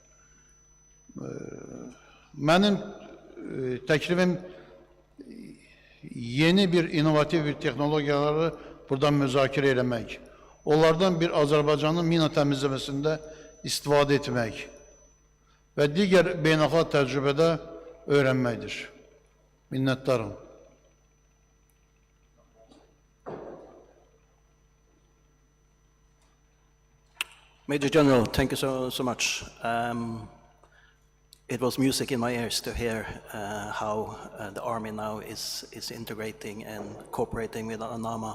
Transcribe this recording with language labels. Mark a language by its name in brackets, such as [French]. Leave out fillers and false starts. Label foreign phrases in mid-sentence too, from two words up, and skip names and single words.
[Azerbaijani] Mənim təklifim yeni bir inovativ bir texnologiyaları buradan müzakirə eləmək, onlardan bir Azərbaycanın mina təmizləməsində istifadə etmək və digər beynəlxalq təcrübədə öyrənməkdir. Minnətdarım. [English] Major General, thank you so much. It was music in my ears to hear how the Army now is integrating and cooperating with ANAMA.